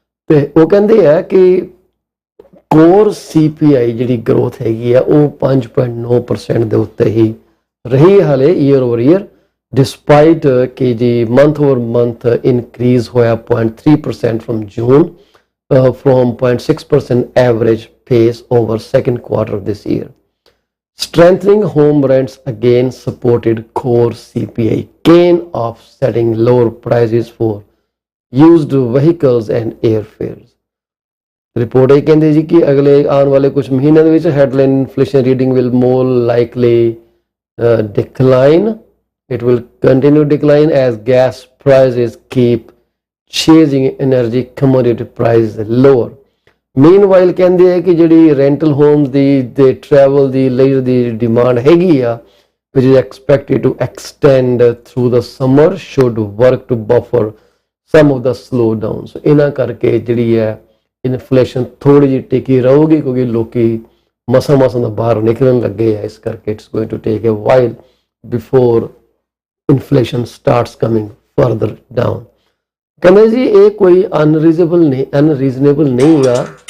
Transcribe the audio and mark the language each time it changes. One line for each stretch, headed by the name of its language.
Punjabi: ਤੇ ਉਹ ਕਹਿੰਦੇ ਆ ਕਿ ਕੋਰ CPI ਜਿਹੜੀ ਗਰੋਥ ਹੈਗੀ ਆ ਉਹ 5.9% ਦੇ ਉੱਤੇ ਹੀ ਰਹੀ ਹਾਲੇ ਈਅਰ ਓਵਰ ਈਅਰ, ਡਿਸਪਾਈਟ ਕਿ ਜੀ ਮੰਥ ਓਵਰ ਮੰਥ ਇਨਕਰੀਜ਼ ਹੋਇਆ 0.3% from June
English: from 0.6% average pace over second quarter of this year. Strengthening home rents again supported core CPI gain, offsetting lower prices for used vehicles and airfares.
Punjabi: Report ਇਹ ਕਹਿੰਦੇ ਜੀ ਕਿ ਅਗਲੇ ਆਉਣ ਵਾਲੇ ਕੁਝ ਮਹੀਨਿਆਂ ਦੇ ਵਿੱਚ headline inflation reading
English: will more likely decline. It will continue decline as gas prices keep chasing energy commodity price lower. Meanwhile
Punjabi: ਕਹਿੰਦੇ ਆ ਕਿ ਜਿਹੜੀ ਰੈਂਟਲ ਹੋਮਸ ਦੀ ਤੇ ਟਰੈਵਲ ਦੀ ਲਈ ਦੀ ਡਿਮਾਂਡ ਹੈਗੀ ਆ
English: which is expected to extend through the summer should work to buffer some of the slowdown.
Punjabi: So ਇਹਨਾਂ ਕਰਕੇ ਜਿਹੜੀ ਹੈ ਇਨਫਲੇਸ਼ਨ ਥੋੜੀ ਜਿਹੀ ਟਿਕੀ ਰਹੂਗੀ ਕਿਉਂਕਿ ਲੋਕੀ ਮਸਾਂ ਦਾ ਬਾਹਰ ਨਿਕਲਣ ਲੱਗੇ ਆ। ਇਸ ਕਰਕੇ
English: It's going to take a while before inflation starts coming further down.
Punjabi: ਕਹਿੰਦੇ ਜੀ ਇਹ ਕੋਈ ਅਨਰੀਜ਼ਨੇਬਲ ਨਹੀਂ ਆ।